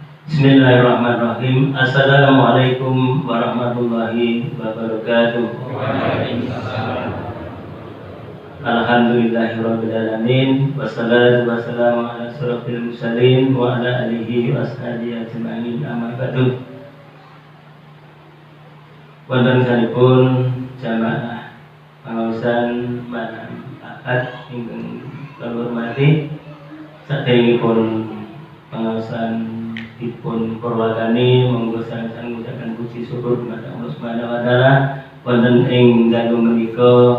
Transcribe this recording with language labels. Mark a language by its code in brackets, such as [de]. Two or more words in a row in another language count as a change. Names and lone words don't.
[ar] بسم الله الرحمن الرحيم. السلام عليكم ورحمة الله وبركاته. الحمد لله رب العالمين والصلاة والسلام على أشرف المرسلين وعلى آله وصحبه أجمعين أما بعد. [jv] Wonten sanipun jamaah pangaosan malam Ahad ingkang kula hormati, saderengipun pangaosan dipun purwakani monggo sang-sang ngucapaken puji syukur kepada Allah [ar] سبحانه وتعالى [jv] wonten ing dalu menika